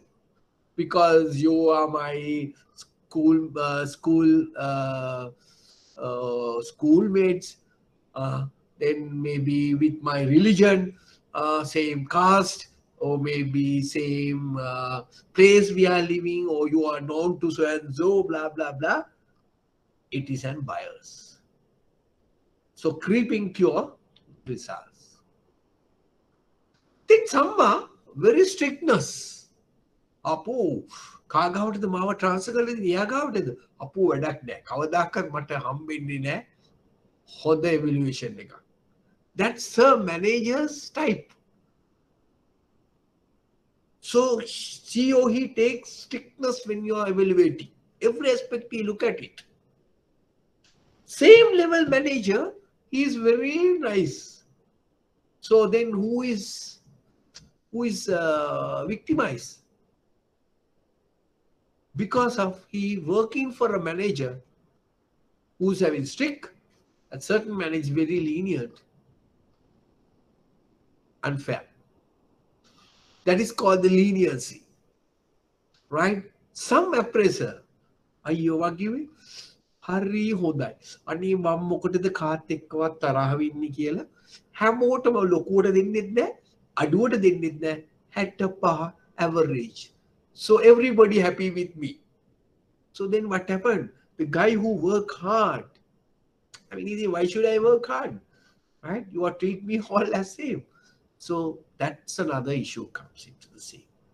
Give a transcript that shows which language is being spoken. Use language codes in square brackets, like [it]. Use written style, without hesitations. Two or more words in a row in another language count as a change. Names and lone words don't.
[en] Because you are my schoolmates, then maybe with my religion, same caste, or maybe same place we are living, or you are known to so and so, blah, blah, blah. It is an bias. So creeping to your results. Then some are very strictness. Apo, [si] කාගාවටද මාව ට්‍රාන්ස්ෆර් කරලා දෙන්නේ එයාගාවටද අපෝ වැඩක් නැහැ කවදාකවත් මට හම්බෙන්නේ නැහැ හොඳ evaluation එකක්. [en] That's the manager's type. So she or he takes strictness when you are evaluating. Every aspect you look at it. Same level manager, he is very nice. So then who is victimized? Because of he working for a manager who's having strict, and certain manager very lenient, unfair. That is called the leniency, right? Some appraiser, [si] අයියෝ වගේ හරි හොඳයි. අනේ මම මොකටද කාත් එක්කවත් තරහ වෙන්නේ කියලා හැමෝටම ලොකුවට දෙන්නෙත් නැහැ, අඩුවට දෙන්නෙත් නැහැ. [en] 65 average. So everybody happy with me. So then what happened? The guy who work hard, I mean, why should I work hard? Right? You are treat me all as same. So that's another issue comes into the scene.